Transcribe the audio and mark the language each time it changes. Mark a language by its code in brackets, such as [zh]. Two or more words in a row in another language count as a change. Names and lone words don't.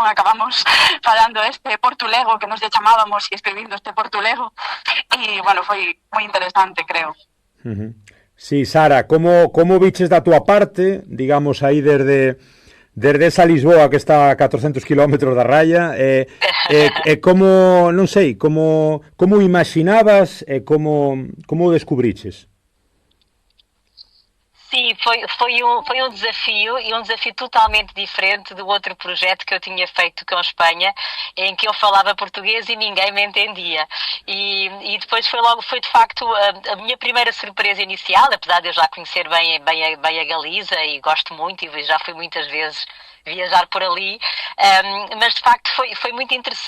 [gl] Acabamos falando este portulego que nos lle chamábamos e escribindo este portulego, e, bueno, foi moi interesante, creo. Sí, Sara, como viches da túa parte, digamos, aí desde esa Lisboa que está a 400 kilómetros da raya, como, non sei, como imaginabas e como descubriches? [pt] Sim, foi um desafio, e um desafio totalmente diferente do outro projeto que eu tinha feito com a Espanha, em que eu falava português e ninguém me entendia. E depois foi de facto a minha primeira surpresa inicial, apesar de eu já conhecer bem a Galiza e gosto muito e já fui muitas vezes viajar por ali, mas de facto foi muito interessante.